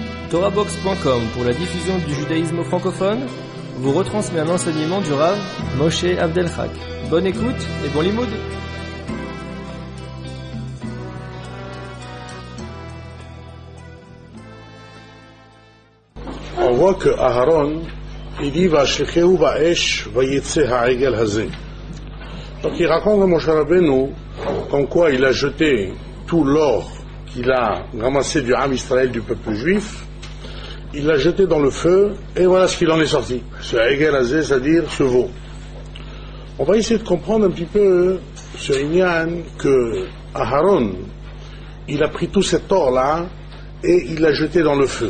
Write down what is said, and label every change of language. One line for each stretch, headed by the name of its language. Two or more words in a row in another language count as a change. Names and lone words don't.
French: TorahBox.com pour la diffusion du judaïsme francophone vous retransmet un enseignement du Rav Moshe Abdelchak. Bonne écoute et bon limoud. On voit que Aharon, il dit
Hebrew: ואשליכהו באש ויצא העגל הזה.
French: Donc il raconte à Moshe Rabbeinu comme quoi il a jeté tout l'or qu'il a ramassé du
Hebrew: עם ישראל,
French: du peuple juif, il l'a jeté dans le feu, et voilà ce qu'il en est sorti. Ce
Hebrew: העגל הזה,
French: c'est-à-dire ce veau. On va essayer de comprendre un petit peu ce Inyan que Aharon, il a pris tout cet or-là et il l'a jeté dans le feu.